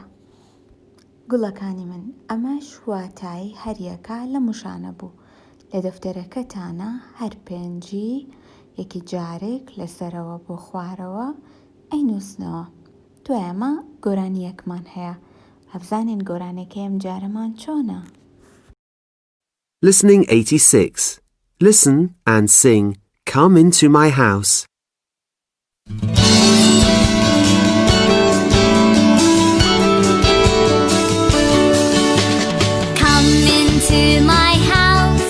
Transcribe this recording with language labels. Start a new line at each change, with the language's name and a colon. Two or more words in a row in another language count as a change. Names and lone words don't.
Central Kurdish: گوڵەکانی من ئەمەش واتای هەریەکە لە موشانە بوو لە دەفتەرەکەتانە هەر پێنجی یەکی جارێک لەسەرەوە بۆ خوارەوە ئەینووسنەوە دوای ئەمە گۆرانیەکمان هەیە هەبزانین گۆرانەکەی ئەم جارەمان چۆنە.
English: Listening 86. Listen and sing Come into my house. Come into my house.